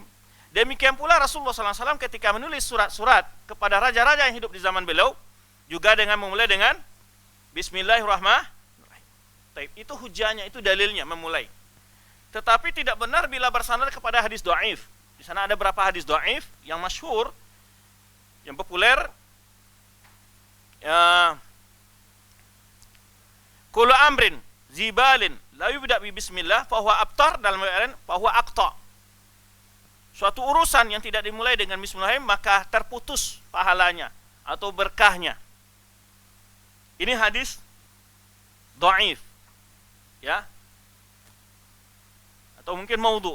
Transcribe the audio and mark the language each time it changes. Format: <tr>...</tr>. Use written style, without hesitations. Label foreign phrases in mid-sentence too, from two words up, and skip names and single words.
<id>Demikian pula Rasulullah SAW ketika menulis surat-surat kepada raja-raja yang hidup di zaman beliau, juga dengan memulai dengan Bismillahirrahmanirrahim. Itu hujahnya, itu dalilnya memulai. Tetapi tidak benar bila bersandar kepada hadis dhaif. Di sana ada berapa hadis dhaif yang masyhur, yang populer.</id> <ar>كل أمر ذي بال لا يبدأ ببسم الله فهو أبتر,</ar> <id>dalam artian</id> <ar>فهو أقطع.</ar> <id>Suatu urusan yang tidak dimulai dengan bismillahirrahmanirrahim maka terputus pahalanya atau berkahnya. Ini hadis dhaif, ya, atau mungkin maudhu.</id>